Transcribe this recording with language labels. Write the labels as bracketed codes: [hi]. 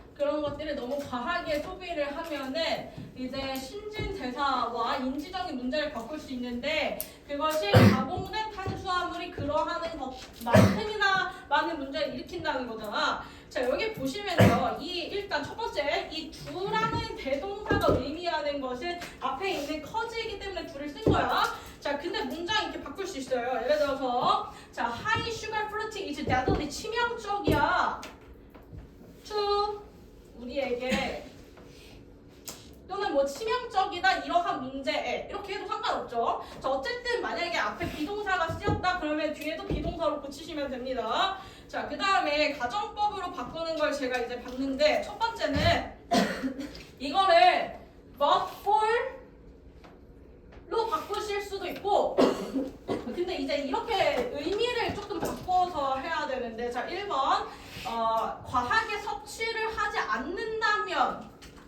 [ko] 그런 것들을 너무 과하게 소비를 하면은 이제 신진대사와 인지적인 문제를 겪을 수 있는데 그것이 가공된 탄수화물이 그러하는 것만큼이나 많은 문제를 일으킨다는 거잖아. 자, 여기 보시면요, 일단 첫 번째 이 두라는 대동사가 의미하는 것은 앞에 있는 커즈이기 때문에 두를 쓴 거야. 자, 근데 문장 이렇게 바꿀 수 있어요. 예를 들어서 자, [en] high sugar fruit is deadly [ko] 치명적이야. to 우리에게 또는 뭐 치명적이다 이러한 문제에 이렇게 해도 상관없죠. 자, 어쨌든 만약에 앞에 비동사가 쓰였다 그러면 뒤에도 비동사로 붙이시면 됩니다. 자, 그 다음에 가정법으로 바꾸는 걸 제가 이제 봤는데 첫 번째는 이거를 but for 로 바꾸실 수도 있고 근데 이제 이렇게 의미를 조금 바꿔서 해야 되는데 자, 1번 과하게 섭취를 하지 않는다면